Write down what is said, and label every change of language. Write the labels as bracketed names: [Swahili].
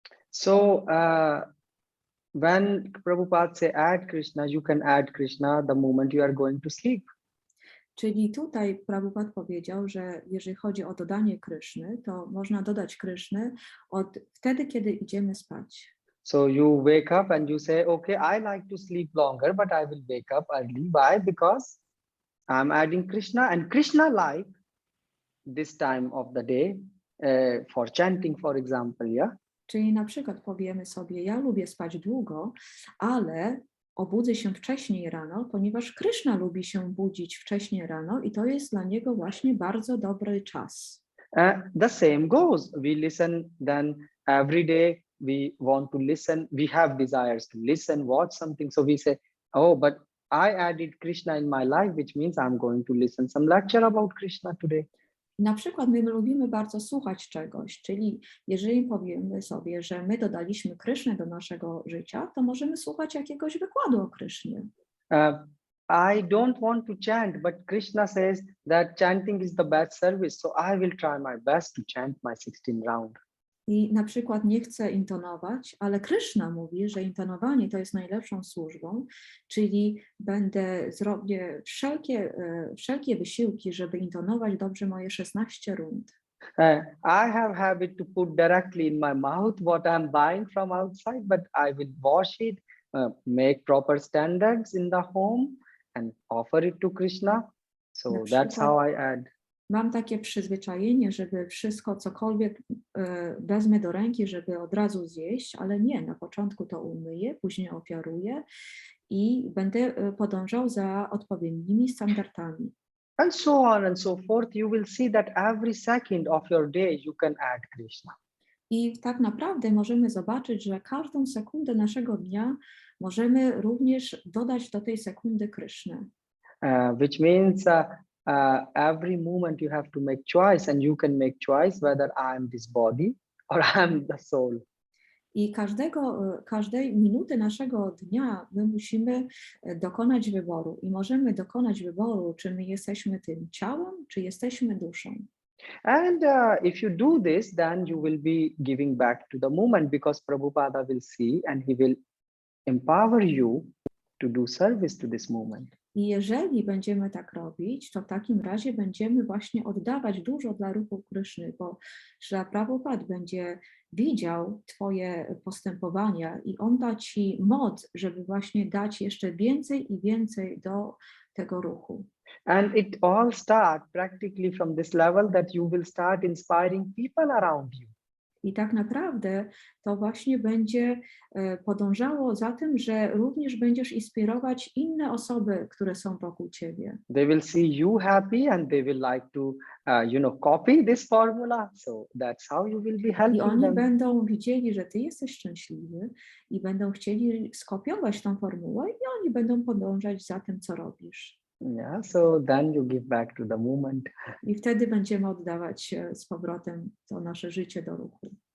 [English] So when Prabhupada say add Krishna, you can add Krishna the moment you are going to sleep. [Polish] Czyli tutaj Prabhupada powiedział, że jeżeli chodzi o dodanie Kryszny, to można dodać Kryszny wtedy, kiedy idziemy spać. [English] So you wake up and you say, okay, I like to sleep longer, but I will wake up early. Why? Because I'm adding Krishna, and Krishna like this time of the day for chanting, for example, yeah? [Polish] Czyli na przykład powiemy sobie, ja lubię spać długo, ale obudzę się wcześniej rano, ponieważ Kryszna lubi się budzić wcześniej rano i to jest dla niego właśnie bardzo dobry czas. [English] The same goes. We listen, then every day we want to listen. We have desires to listen, watch something. So we say, oh, but I added Krishna in my life, which means I'm going to listen some lecture about Krishna today. [Polish] Na przykład my lubimy bardzo słuchać czegoś, czyli jeżeli powiemy sobie, że my dodaliśmy Krysznę do naszego życia, to możemy słuchać jakiegoś wykładu o Krysznie. [English] I don't want to chant, but Krishna says that chanting is the best service, so I will try my best to chant my 16 round. [Polish] I na przykład nie chcę intonować, ale Kryszna mówi, że intonowanie to jest najlepszą służbą, czyli zrobię wszelkie wysiłki, żeby intonować dobrze moje 16 rund. [English] I have habit to put directly in my mouth what I'm buying from outside, but I will wash it, make proper standards in the home and offer it to Krishna. So that's how I add. [Polish] Mam takie przyzwyczajenie, żeby wszystko, cokolwiek wezmę do ręki, żeby od razu zjeść, ale nie, na początku to umyję, później ofiaruję i będę podążał za odpowiednimi standardami. [English] And so on and so forth. You will see that every second of your day you can add Krishna. [Polish] I tak naprawdę możemy zobaczyć, że każdą sekundę naszego dnia możemy również dodać do tej sekundy Krysznę. [English] Which means every moment you have to make choice, and you can make choice whether I am this body or I am the soul. [Polish] I każdej minuty naszego dnia my musimy dokonać wyboru i możemy dokonać wyboru, czy my jesteśmy tym ciałem, czy jesteśmy duszą. [English] And if you do this, then you will be giving back to the moment, because Prabhupada will see and he will empower you to do service to this moment. [Polish] I jeżeli będziemy tak robić, to w takim razie będziemy właśnie oddawać dużo dla ruchu Kryszny, bo Śrila Prabhupada będzie widział twoje postępowania i on da ci moc, żeby właśnie dać jeszcze więcej i więcej do tego ruchu. [English] And it all starts practically from this level, that you will start inspiring people around you. [Polish] I tak naprawdę to właśnie będzie podążało za tym, że również będziesz inspirować inne osoby, które są wokół ciebie. [English] They will see you happy and they will like to, copy this formula. So that's how you will be helping [Polish] I oni [English] them. [Polish] będą widzieli, że ty jesteś szczęśliwy i będą chcieli skopiować tą formułę i oni będą podążać za tym, co robisz. [English] Yeah, so then you give back to the moment. [Polish] I wtedy będziemy oddawać z powrotem to nasze życie do ruchu.